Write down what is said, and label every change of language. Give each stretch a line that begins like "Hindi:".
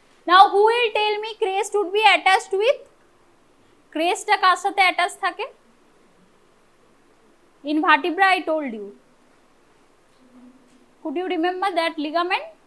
English: Now who will tell me crest would be attached with?
Bangla: Crest টা কার সাথে attached থাকে?
English: In vertebra I told you. Could you remember that ligament?